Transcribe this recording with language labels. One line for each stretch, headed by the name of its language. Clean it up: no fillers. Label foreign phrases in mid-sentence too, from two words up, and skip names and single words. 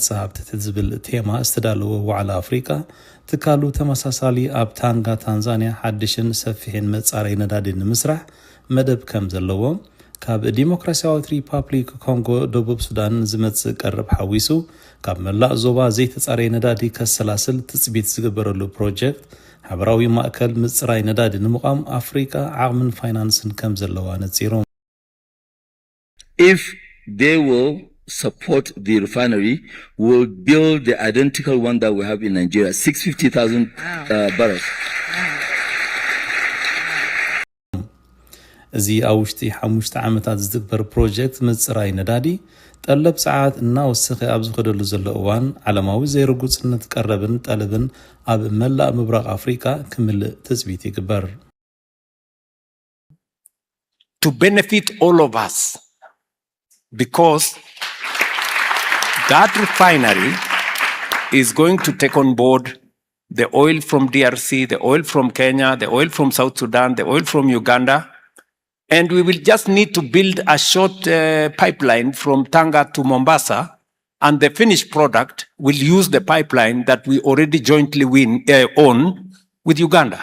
Tigrinya: ሃብቲ ዝብል ቴማ ዝተዳለወ ዋዕላ ኣፍሪካ ትካሉ ተመሳሳሊ ኣብ ታንጋ ታንዛንያ ሓድሽን ሰፊሕን መጻረዪ ነዳዲ ንምስራሕ መደብ ከም ዘለዎ ካብ ዲሞክራሲያዊት ሪፓብሊክ ኮንጎ ደቡብ ሱዳን ዝመጽእ ቀረብ ሓዊሱ ካብ መላእ ዞባ ዘይተጻረየ ነዳዲ ከሰላስል ትጽቢት ዝግበረሉ ፕሮጀክት ሓበራዊ ማእከል ምጽራይ ነዳዲ ንምቋም ኣፍሪካ ዓቕምን ፋይናንስን ከም ዘለዋ ነጺሩ።
English: If they will support the refinery, will build the identical one that we have in Nigeria, 650,000 barrels.
Tigrinya: እዚ ኣብ ውሽጢ 5 ዓመታት ዝትግበር ፕሮጀክት ምጽራይ ነዳዲ ጠለብ ሰዓት እናወሰኸ ኣብ ዝኸደሉ ዘሎ እዋን ዓለማዊ ዘይርጉጽነት ቀረብን ጠለብን ኣብ መላእ ምብራቕ ኣፍሪካ ክምልእ ትጽቢት ይግበር።
English: To benefit all of us, because that refinery is going to take on board the oil from DRC, the oil from Kenya, the oil from South Sudan, the oil from Uganda, and we will just need to build a short pipeline from Tanga to Mombasa, and the finished product will use the pipeline that we already jointly own with Uganda.